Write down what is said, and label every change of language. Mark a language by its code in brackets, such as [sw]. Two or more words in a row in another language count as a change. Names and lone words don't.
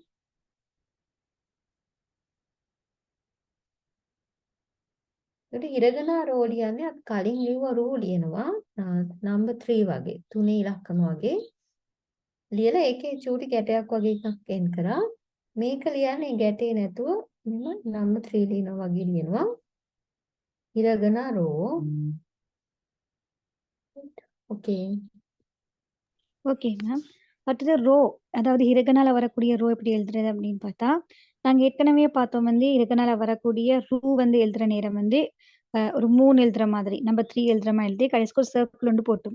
[si] ඒකට හිරගනා රෝ ලියන්නේ අපි කලින් ලිව්ව රූ ලියනවා නම්බර් 3 වගේ තුනේ ඉලක්කම වගේ ලියලා ඒකේ චූටි ගැටයක් වගේ එකක් එන් කරා. මේක ලියන්නේ ගැටේ නැතුව මෙන්න නම්බර් 3 ලියනවා වගේ ලියනවා. හිරගනා රෝ. [ta] ஓகே. [en] okay ma'am. [ta] அடுத்தது ரோ, அதாவது ஹிரகனால வரக்கூடிய ரோ எப்படி எழுதுறது அப்படின்னு பார்த்தா, நாங்க ஏற்கனவே பார்த்தோம் வந்து ஹிரகனால வரக்கூடிய ரூ வந்து எழுதுற நேரம் வந்து ஒரு 3 எழுதுற மாதிரி, நம்பர் 3 எழுதுற மாதிரி எழுதி கடைசிக்கு ஒரு சர்க்கிள் ஒன்று போட்டோம்.